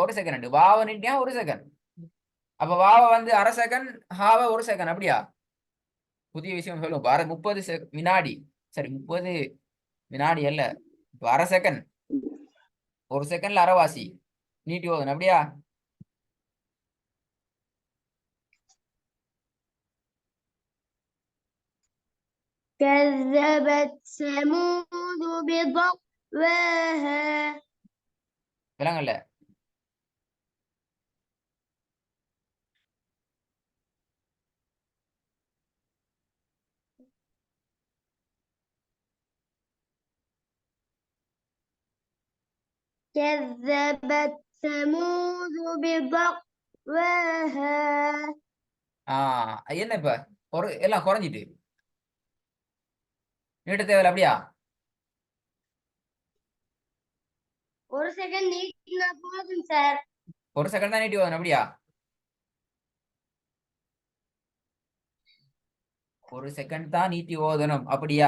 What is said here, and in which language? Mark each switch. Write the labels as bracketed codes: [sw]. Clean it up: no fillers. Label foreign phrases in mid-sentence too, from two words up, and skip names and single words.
[ta] ஒரு செகண்ட் வாவ நீட்டியா ஒரு செகண்ட். அப்ப வாவ வந்து அரை செகண்ட், ஹாவ ஒரு செகண்ட் அப்படியா? புதிய விஷயம் சொல்லுவோம். 30 வினாடி, சரி 30 வினாடி அல்ல, அரை செகண்ட், ஒரு செகண்ட்ல அரைவாசி நீட்டி ஓதணும் அப்படியா? [ar] كذبت ثمود بطغواها. [ta] விலங்கல்ல. [ar] كذبت ثمود بطغواها. [ta] என்ன இப்ப ஒரு எல்லாம் குறைஞ்சிட்டு நீட்ட தேவையில்ல அப்படியா? ஒரு செகண்ட் நீட்டினா போதும் சார். ஒரு செகண்ட் தான் நீட்டி ஓதணும் அப்படியா? ஒரு செகண்ட் தான் நீட்டி ஓதணும் அப்படியா?